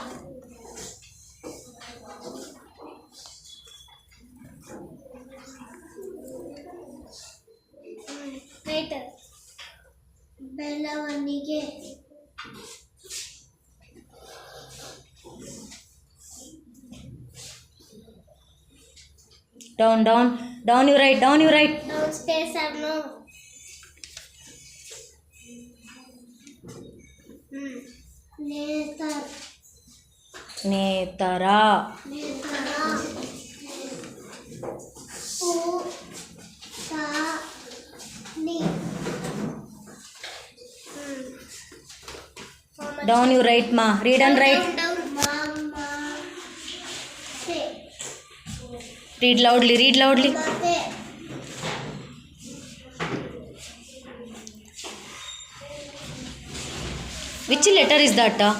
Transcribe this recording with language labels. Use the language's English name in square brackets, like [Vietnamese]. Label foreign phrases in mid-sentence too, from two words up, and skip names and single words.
[English] Wait. [Kannada] Bellavanige. [English] Down, down. Down you write. Down you write. Down space and no. [Kannada] Netar. Netara. Netara. U. Ta. Ni. [English] Down you write, ma. Read and write. Down. Mama. Se. Read loudly. Read loudly. [Kannada] Mate. [English] Which letter is that?